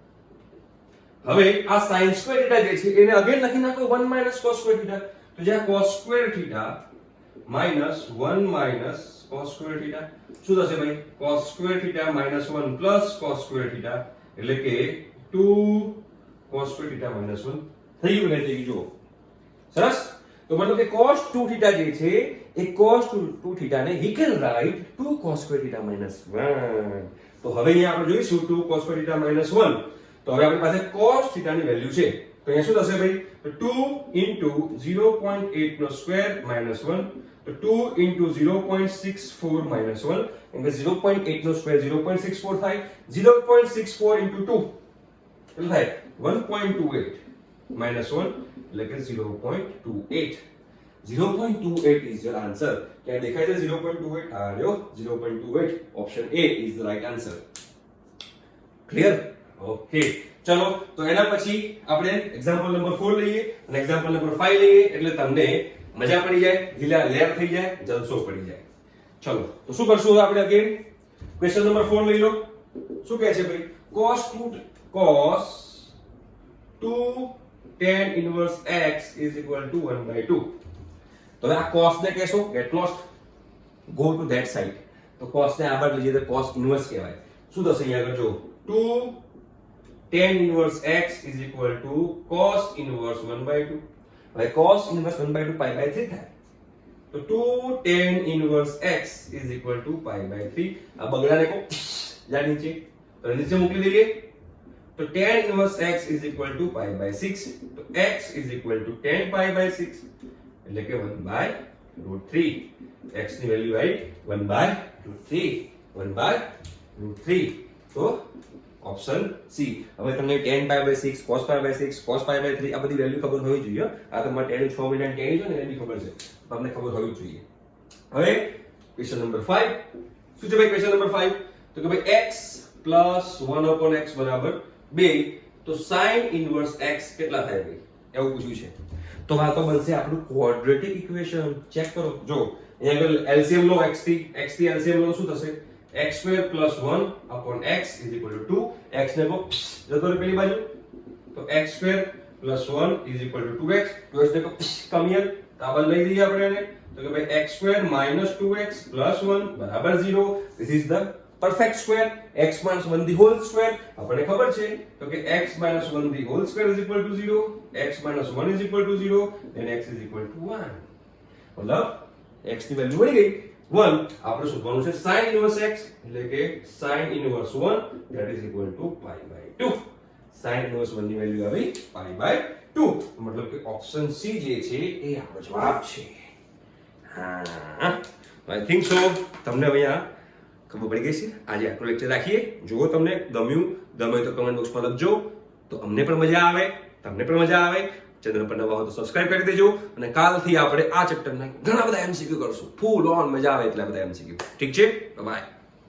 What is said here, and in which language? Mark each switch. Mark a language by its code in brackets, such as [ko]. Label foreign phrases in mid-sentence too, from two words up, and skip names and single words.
[gu] હવે આ [en] sin square theta [gu] જે છે એને અગેન લખી નાખો [en] 1 minus cos square theta [gu] તો જ્યાં [en] cos square theta minus 1 minus cos square theta [gu] શું થશે ભાઈ [en] cos square theta -1 plus cos square theta [gu] એટલે કે [en] 2 cos square theta -1 [gu] થઈ ગયું ને થઈ ગયું સરસ તો મતલબ કે [en] cos 2 theta [gu] જે છે એ cos 2 થીટા ને [en] he can write 2 cos square theta -1 [gu] તો હવે અહીંયા આપણે જોઈશું [en] 2 cos square theta [gu] -1 તો હવે આપણી પાસે [en] cos theta [gu] ની વેલ્યુ છે તો અહીંયા શું થશે ભાઈ તો 2 into 0.8 નો સ્ક્વેર -1 તો 2 into 0.64 -1 એટલે 0.8 નો સ્ક્વેર 0.64 થાય 0.64 into 2 એટલે થાય 1.28 -1 એટલે કે 0.28 0.28 [en] is your answer [gu] ક્યાં દેખાય છે 0.28 આ રહ્યો 0.28 [en] option A is the right answer clear okay [gu] ચલો તો એના પછી આપણે [en] example number 4 [gu] લઈએ અને [en] example number 5 [gu] લઈએ એટલે તમને મજા પડી જાય ઢીલા લેર થઈ જાય જલસો પડી જાય ચલો તો શું કરશું આપણે [en] again question number 4 [gu] લઈ લો શું કહે છે ભાઈ [en] cos 2 tan inverse x is equal to 1/2 [gu] તો હવે આ [en] cos [gu] ને કહેશો [en] get lost go to that side [gu] તો cos ને આગળ લઈ જઈએ તો [en] cos inverse [gu] કહેવાય શું થશે અહીંયા આગળ જો [en] 2 tan inverse x is equal to cos inverse 1/2 હવે cos inverse 1/2 pi by 3 [gu] થાય તો [en] 2 tan inverse x is equal to pi by 3 [gu] આ બગડાને કો જા નીચે તો નીચે મોકલી દઈએ તો [en] tan inverse x is equal to pi by 6 તો x is equal to tan pi by 6 [gu] એટલે કે [en] 1/√3 x [gu] ની વેલ્યુ આવી [en] 1/√3 [gu] 1/√3 તો ઓપ્શન સી હવે તમને [en] tan pi by 6 cos pi by 6 cos pi by 3 [gu] આ બધી વેલ્યુ ખબર હોવી જોઈએ આ તમારે tan 6 મહિના tan છે ને એની ખબર છે તમને ખબર હોવી જોઈએ હવે [en] question number 5 [gu] શું છે ભાઈ [en] question number 5 [gu] તો કે ભાઈ [en] x plus 1 upon x [gu] બરાબર 2 તો [en] sin inverse x [gu] કેટલા થાય ભાઈ એવું પૂછ્યું છે તો આ તો બનશે આપણું ક્વોડ્રેટિક [en] equation check [gu] કરો જો અહીંયા આગળ LCM લો x થી LCM લો શું થશે [en] x² + 1 upon x is equal to 2 x [gu] ને કો જતો રે પેલી બાજુ તો [en] x² + 1 is equal to 2x 2x [gu] ને કો [en] come here [gu] તો આ લઈ લઈએ આપણે એને તો કે ભાઈ [en] x² - 2x + 1 બરાબર 0 this is the perfect square x - 1 the whole square [gu] આપણને ખબર છે તો કે [en] x - 1 the whole square is equal to 0 x - 1 is equal to 0 then x is equal to 1 [gu] મતલબ x ની વેલ્યુ મળી ગઈ 1 આપણે શોધવાનું છે [en] sin inverse x [gu] એટલે કે [en] sin inverse 1 that is equal to pi by 2 sin inverse 1 [gu] ની વેલ્યુ આવી [en] pi by 2 [gu] મતલબ કે [en] option C [gu] જે છે એ આપણો જવાબ છે હા [en] I think so [gu] તમને અહીંયા ખબર પડી ગઈ છે આજે આટલું લેક્ચર રાખીએ જો તમને ગમ્યું ગમે તો કમેન્ટ બોક્સમાં લખજો તો અમને પણ મજા આવે તમને પણ મજા આવે ચેનલ પર નવા હો તો સબસ્ક્રાઇબ કરી દેજો અને કાલથી આપણે આ ચેપ્ટરના ઘણા બધા MCQ કરશું [en] full on [gu] મજા આવે એટલા બધા MCQ ઠીક છે બાય